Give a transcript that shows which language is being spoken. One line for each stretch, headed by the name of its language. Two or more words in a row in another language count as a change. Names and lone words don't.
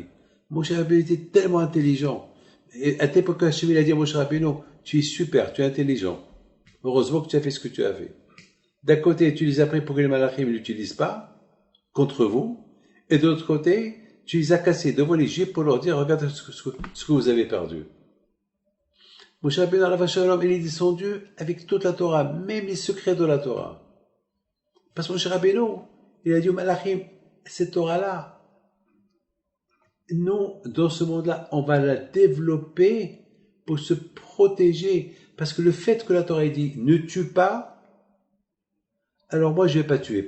French: Moshe Rabbeinu était tellement intelligent. Et à cette époque, Hachem, il a dit à Moshe Rabbeinu, tu es super, tu es intelligent. Heureusement que tu as fait ce que tu as fait. D'un côté, tu les as pris pour que les malachim ne l'utilisent pas, contre vous, et de l'autre côté, tu les as cassés devant les Juifs pour leur dire, regarde ce que vous avez perdu.
Hebrew: משה רבנו עליו השלום,
French: il est descendu avec toute la Torah, même les secrets de la Torah. Parce que Moshe Rabbeinu, il a dit aux malachim, cette Torah-là, nous, dans ce monde-là, on va la développer pour se protéger. Parce que le fait que la Torah ait dit, ne tue pas, alors moi je vais pas tuer.